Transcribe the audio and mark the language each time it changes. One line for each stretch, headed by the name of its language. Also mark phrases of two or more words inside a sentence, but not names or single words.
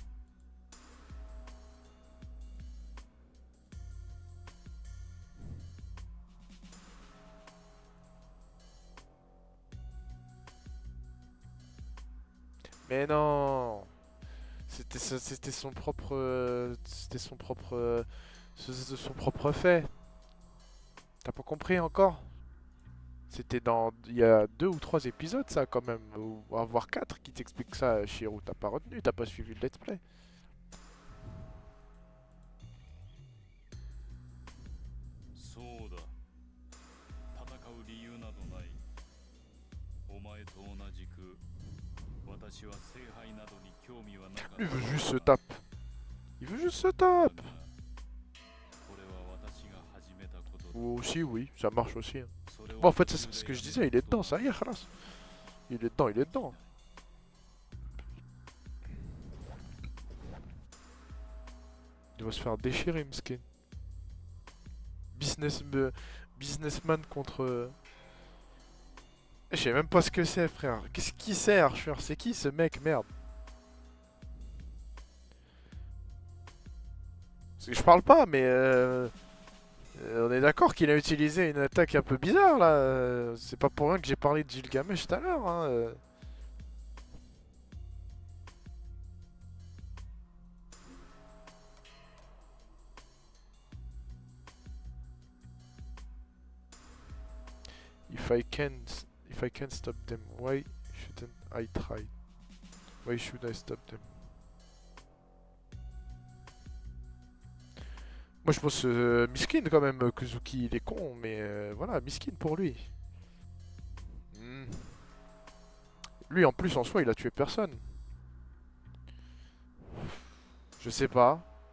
French: Mais non, c'était son propre, son propre fait. T'as pas compris encore? C'était dans, il y a 2 ou 3 épisodes ça quand même, ou voire 4 qui t'expliquent ça, Shiro. T'as pas retenu, t'as pas suivi le
English: let's play.
Japanese: そうだ。戦う理由などない。お前と同じく、私は聖杯などに興味はなかった。
French: Il veut juste se tape. Il veut juste se tape.
Japanese: これは私が始めたことだ。
French: Ou aussi, oui, ça marche aussi, hein. Bon, en fait, c'est ce que je disais, il est dedans, ça y est, khalas. Il est dedans, il est dedans. Il va se faire déchirer, Mskin. Businessman contre... Je sais même pas ce que c'est, frère. Qu'est-ce qui c'est, Arthur? C'est qui ce mec, merde? Parce que je parle pas, mais... on est d'accord qu'il a utilisé une attaque un peu bizarre là. C'est pas pour rien que j'ai parlé de Gilgamesh tout à l'heure, hein.
English: If I can't stop them, why shouldn't I try? Why should I stop them?
French: Moi je pense miskin quand même, Kuzuki il est con, mais voilà, miskin pour lui. Lui, en plus, en soi, il a tué personne. Je sais pas.